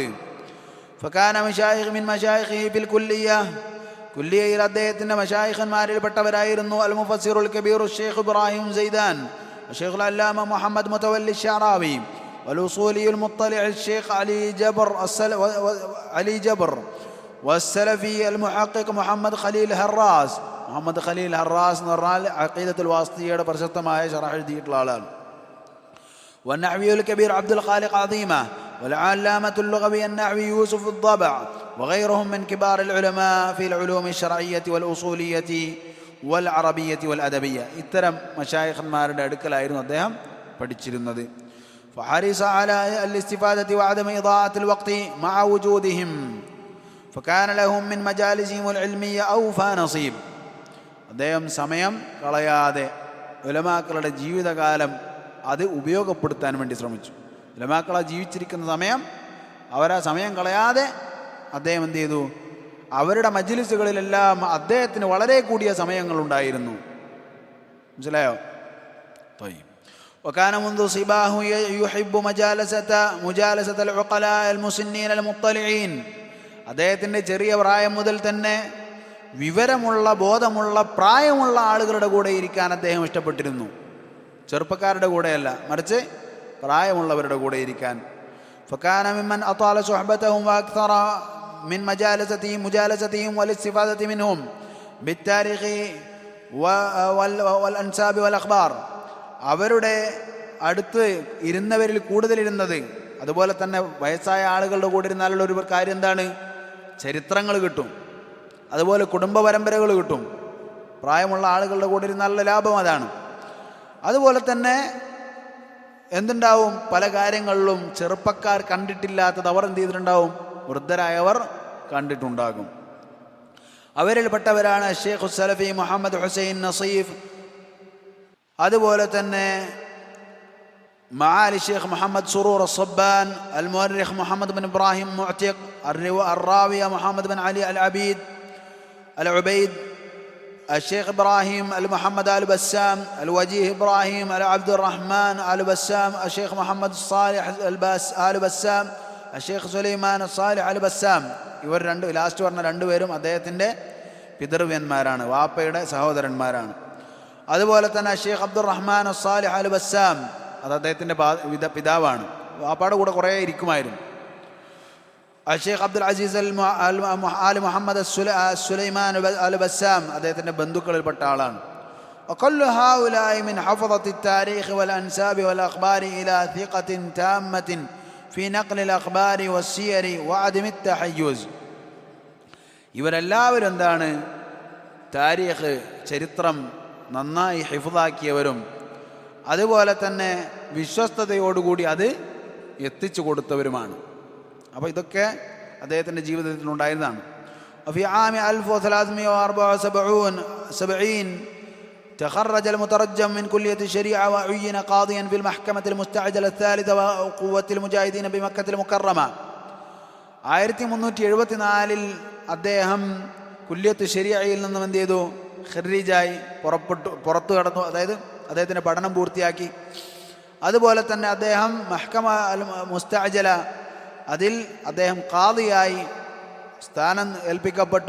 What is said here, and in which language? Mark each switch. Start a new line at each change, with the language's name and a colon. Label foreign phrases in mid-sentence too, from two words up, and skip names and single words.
Arabic: فكان مشايخ من مشايخه في الكلية,
Malayalam: കുല്ലിയയിൽ അദ്ദേഹത്തിൻ്റെ മശായിഖന്മാരിൽപ്പെട്ടവരായിരുന്നു
Arabic: المفسر الكبير
Malayalam: ഷെയ്ഖ് ഇബ്രാഹിം സൈദാൻ,
Arabic: شيخ العلامة
Malayalam: മുഹമ്മദ് മുതവല്ലി ഷാറാവി,
Arabic: والأصولي المطلع
Malayalam: ഷെയ്ഖ് അലി ജബർ,
Arabic: والسلفي المحقق
Malayalam: മുഹമ്മദ് ഖലീൽ ഹറാസ്. മുഹമ്മദ് ഖലീൽ ഹറാസ് എന്ന് പറഞ്ഞാൽ അഖീദത്തുൽ വാസ്തിയയുടെ പ്രശസ്തമായ ശറഹ് എഴുതിയിട്ടുള്ള ആളാണ്.
Arabic: والنحوي الكبير عبد الخالق عظيمة، والعلامة اللغوي النحوي يوسف الضبع، وغيرهم من كبار العلماء في العلوم الشرعية والأصولية والعربية والأدبية.
Malayalam: ഇത്തരം മശായിഖന്മാരുടെ അടുക്കലായിരുന്നു അദ്ദേഹം പഠിച്ചിരുന്നത്.
Arabic: فحرص على الاستفادة وعدم إضاعة الوقت مع وجودهم، فكان لهم من مجالسهم العلمية أوفى نصيب.
Malayalam: അദ്ദേഹം സമയം കളയാതെ ഉലമാക്കളുടെ ജീവിതകാലം അത് ഉപയോഗപ്പെടുത്താൻ വേണ്ടി ശ്രമിച്ചു. ഉലമാക്കളെ ജീവിച്ചിരിക്കുന്ന സമയം അവരാ സമയം കളയാതെ അദ്ദേഹം എന്ത് ചെയ്തു? അവരുടെ മജ്ലിസുകളിലെല്ലാം അദ്ദേഹത്തിന് വളരെ കൂടിയ സമയങ്ങളുണ്ടായിരുന്നു. മനസ്സിലായോ?
Arabic: وكان منذ صباه يحب مجالسة العقلاء المسنين المطلعين.
Malayalam: അദ്ദേഹത്തിൻ്റെ ചെറിയ പ്രായം മുതൽ തന്നെ വിവരമുള്ള, ബോധമുള്ള, പ്രായമുള്ള ആളുകളുടെ കൂടെ ഇരിക്കാൻ അദ്ദേഹം ഇഷ്ടപ്പെട്ടിരുന്നു. ചെറുപ്പക്കാരുടെ കൂടെയല്ല, മറിച്ച് പ്രായമുള്ളവരുടെ കൂടെ ഇരിക്കാൻ.
Arabic: فكان ممن أطال صحبتهم وأكثر من مجالستهم والاستفادة منهم بالتاريخ والأنساب والأخبار.
Malayalam: അവരുടെ അടുത്ത് ഇരുന്നവരിൽ കൂടുതലിരുന്നത്, അതുപോലെ തന്നെ വയസ്സായ ആളുകളുടെ കൂടെ ഇരുന്നാലുള്ള ഒരു കാര്യം എന്താണ്? ചരിത്രങ്ങൾ കിട്ടും, അതുപോലെ കുടുംബ പരമ്പരകൾ കിട്ടും. പ്രായമുള്ള ആളുകളുടെ കൂടെ ഇരുന്നാലുള്ള ലാഭം അതാണ്. അതുപോലെ തന്നെ എന്തുണ്ടാവും? പല കാര്യങ്ങളിലും ചെറുപ്പക്കാർ കണ്ടിട്ടില്ലാത്തത് അവർ എന്ത് ചെയ്തിട്ടുണ്ടാവും? വൃദ്ധരായവർ കണ്ടിട്ടുണ്ടാകും. അവരിൽപ്പെട്ടവരാണ് ഷെയ്ഖ് സലഫി മുഹമ്മദ് ഹുസൈൻ നസീഫ്, അതുപോലെ തന്നെ
Arabic: معالي الشيخ
Malayalam: മുഹമ്മദ് സുറൂർ അസ്സബ്ബാൻ, അൽ മുഅർരിഖ് മുഹമ്മദ് ബിൻ ഇബ്രാഹിം മുഅ്തിഖ്,
Arabic: الراوية محمد بن علي العبيد العبيد، الشيخ إبراهيم المحمد آل بسام، الوجيه إبراهيم العبد الرحمن آل بسام، الشيخ محمد الصالح آل بسام، الشيخ സുലൈമാൻ الصالح آل ബസ്സാം.
Malayalam: ഇവർ ലാസ്റ്റ് പറഞ്ഞ രണ്ടുപേരും അദ്ദേഹത്തിൻ്റെ പിതൃവ്യന്മാരാണ്, വാപ്പയുടെ സഹോദരന്മാരാണ്. അതുപോലെ തന്നെ ഷെയ്ഖ് അബ്ദുറഹ്മാൻ الصالح آل ബസ്സാം, അത് അദ്ദേഹത്തിൻ്റെ പിതാവാണ്. വാപ്പയുടെ കൂടെ കുറേ ഇരിക്കുമായിരുന്നു. ഷെയ്ഖ് അബ്ദുൽ അസീസ് ആൽ മുഹമ്മദ് സുലൈമാൻ അൽ ബസ്സാം അദ്ദേഹത്തിൻ്റെ ബന്ധുക്കളിൽപ്പെട്ട ആളാണ്.
Arabic: وكل هؤلاء من حفظة التاريخ والأنساب والأخبار إلى ثقة تامة في نقل الأخبار والسير وعدم التحيز.
Malayalam: ഇവരെല്ലാവരും എന്താണ്? താരീഖ്, ചരിത്രം നന്നായി ഹിഫ്ളാക്കിയവരും അതുപോലെ തന്നെ വിശ്വസ്തയോടുകൂടി അത് എത്തിച്ചു കൊടുത്തവരുമാണ്. അപ്പോൾ ഇതൊക്കെ അദ്ദേഹത്തിൻ്റെ ജീവിതത്തിൽ ഉണ്ടായിരുന്നതാണ്.
Arabic: في عام 1374 تخرج المترجم من كلية الشريعة وعين قاضيا في المحكمة المستعجلة الثالثة وقوة المجاهدين بمكة المكرمة.
Malayalam: 1374 അദ്ദേഹം കുല്യത്ത് ശരിയയിൽ നിന്നും എന്ത് ചെയ്തു? ഖരീജായി പുറത്തു കടന്നു. അതായത് അദ്ദേഹത്തിൻ്റെ പഠനം പൂർത്തിയാക്കി. അതുപോലെ തന്നെ അദ്ദേഹം മഹ്കമ അൽ മുസ്തഅജല, അതിൽ അദ്ദേഹം ഖാദിയായി സ്ഥാനം ഏൽപ്പിക്കപ്പെട്ടു.